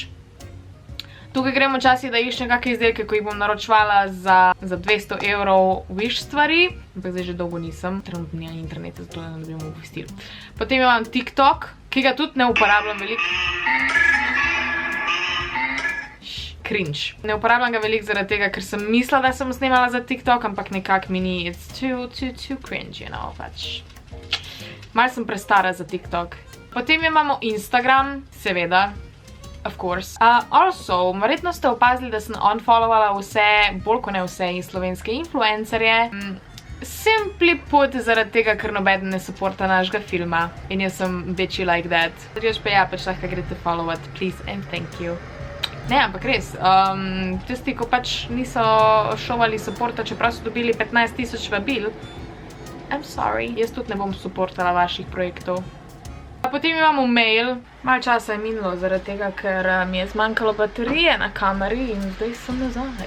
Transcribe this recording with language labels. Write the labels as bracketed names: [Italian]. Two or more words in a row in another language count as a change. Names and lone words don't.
[Slovenian] Tukaj gremo včasih, da iščem kakšne izdelke, ko jih bom naročevala za 200 evrov Wish stvari. Ampak zdaj že dolgo nisem. Trenutno ni na internetu, zato ne dobim obvestil. Potem imam TikTok, ki ga tudi ne uporabljam veliko. Cringe. Ne uporabljam ga veliko zaradi tega, ker sem mislila, da sem snemala za TikTok, ampak nekako mi ni, [English] it's too cringe, you know, [Slovenian] pač. Malo sem prestara za TikTok. Potem imamo Instagram, seveda, [English] of course. Also, [Slovenian] verjetno ste opazili, da sem unfollowana vse, bolj ko ne vse, slovenske influencerje. [English] Simply put, [Slovenian] zaradi tega, ker nobeden ne supporta našega filma. In jaz sem bitchy [English] like that. [Slovenian] Zdaj pa ja, pač lahko greste followat, [English] please and thank you. [Slovenian] Ne, ampak res, tisti, ko pač niso šovali supporta, čeprav so dobili 15,000 vabil, [English] I'm sorry, [Slovenian] jaz tudi ne bom supportala vaših projektov. Potem imamo mail, malo časa je minilo zaradi tega, ker mi je zmanjkalo baterije na kameri in zdaj sem nazaj.